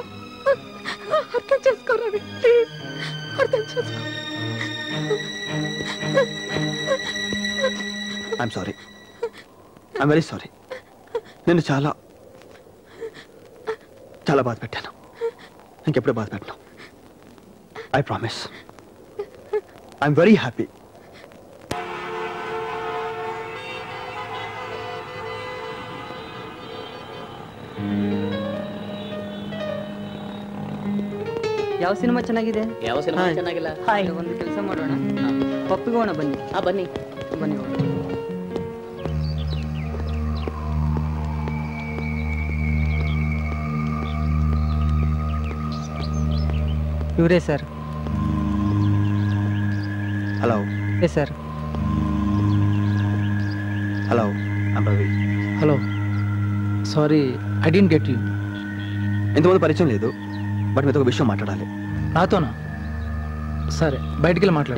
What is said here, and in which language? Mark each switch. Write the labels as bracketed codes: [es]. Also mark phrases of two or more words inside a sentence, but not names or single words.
[te] అర్థం చేసుకోరా, ప్లీజ్ అర్థం చేసుకో. [en] I'm sorry, I'm very sorry. [te] నేను చాలా చాలా బాధ పెట్టాను. ఇంకెప్పుడు బాధ పెట్టను. [en] I promise. I'm very happy. [kn] ಯಾವ ಸಿನಿಮಾ ಚೆನ್ನಾಗಿದೆ? ಯಾವ ಸಿನಿಮಾ ಚೆನ್ನಾಗಿಲ್ಲ? ಒಂದು ಕೆಲಸ ಮಾಡೋಣ, ಒಪ್ಪಿಗೋಣ. ಬನ್ನಿ. ಬನ್ನಿ ಬನ್ನಿ. ಇವರೇ ಸರ್. [te] హలో. [en] yes sir. hello, I'm Ravi. hello, sorry I don't get you. [te] ఇంతకుముందు పరిచయం లేదు, బట్ మీతో ఒక విషయం మాట్లాడాలి. నాతోనా? సరే, బయటికి వెళ్ళి మాట్లాడా.